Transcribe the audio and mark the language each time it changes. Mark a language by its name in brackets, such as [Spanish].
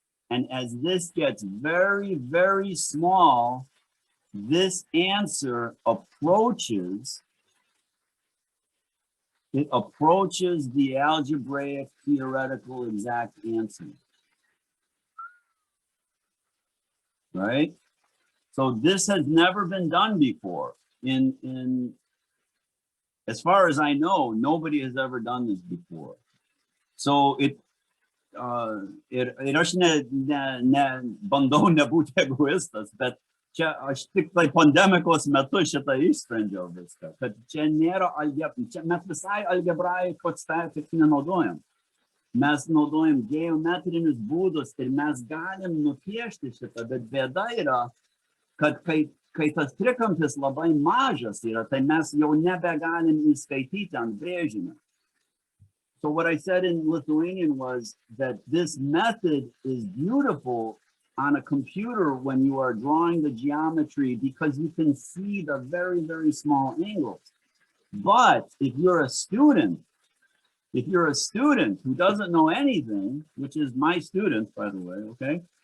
[English] And as this gets very, very small, this answer approaches the algebraic theoretical exact answer. Right? So this has never been done before. As far as I know, nobody has ever done this before. [Lithuanian] So aš bandau nebūti egoistas, bet čia aš tik tai pandemikos metu šitą išsprendžiau viską, kad čia nėra algebra, čia mes visai algebrai podstatyk nenaudojam. Mes naudojam geometrinius būdus ir mes galim nupiešti šitą, bet bėda yra, kad kai tas trikampis labai mažas yra, tai mes jau nebegalim įskaityti ant brėžinio. [English] So what I said in Lithuanian was that this method is beautiful on a computer when you are drawing the geometry because you can see the very, very small angles. But if you're a student who doesn't know anything, which is my students, by the way, okay?